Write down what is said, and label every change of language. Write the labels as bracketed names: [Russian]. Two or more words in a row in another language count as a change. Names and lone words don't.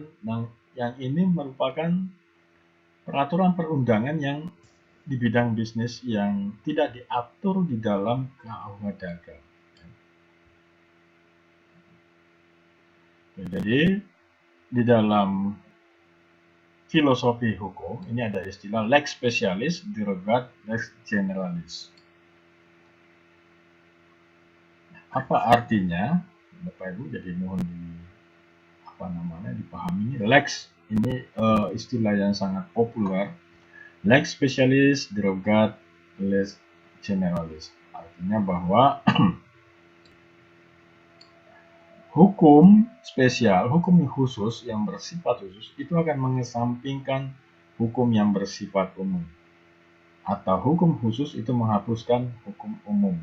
[Indonesian] Nah, yang ini merupakan peraturan perundangan yang di bidang bisnis yang tidak diatur di dalam KUH dagang. Jadi di dalam filosofi hukum ini ada istilah [Latin] lex specialis derogat lex generalis. [Indonesian] Apa artinya, Bapak Ibu? Jadi mohon dipahami. Lex ini istilah yang sangat populer. [Latin] Lex specialis derogat lex generalis. [Indonesian] Artinya bahwa hukum spesial, hukum khusus yang bersifat khusus itu akan mengesampingkan hukum yang bersifat umum. Atau hukum khusus itu menghapuskan hukum umum.